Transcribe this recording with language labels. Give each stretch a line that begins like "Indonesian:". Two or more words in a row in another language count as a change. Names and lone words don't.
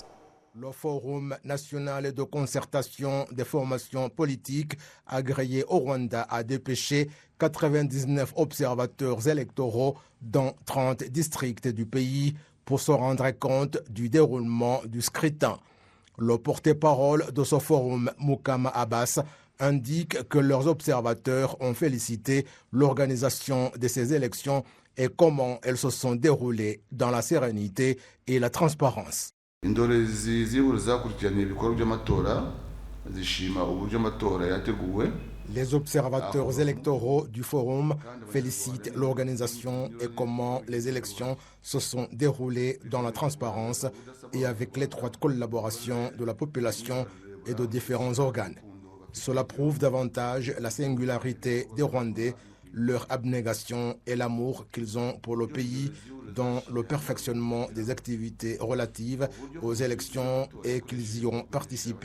French: Le Forum national de concertation des formations politiques agréées au Rwanda a dépêché 99 observateurs électoraux dans 30 districts du pays pour se rendre compte du déroulement du scrutin. Le porte-parole de ce forum, Mukama Abbas, indique que leurs observateurs ont félicité l'organisation de ces élections et comment elles se sont déroulées dans la sérénité et la transparence.
Kinyarwanda: Indorerezi z'ihuriro zakurikiranye ibikorwa by'amatora zishima uburyo amatora yateguwe.
French: Les observateurs électoraux du forum félicitent l'organisation et comment les élections se sont déroulées dans la transparence et avec l'étroite collaboration de la population et de différents organes. Cela prouve davantage la singularité des Rwandais, leur abnégation et l'amour qu'ils ont pour le pays dans le perfectionnement des activités relatives aux élections et qu'ils y ont participé.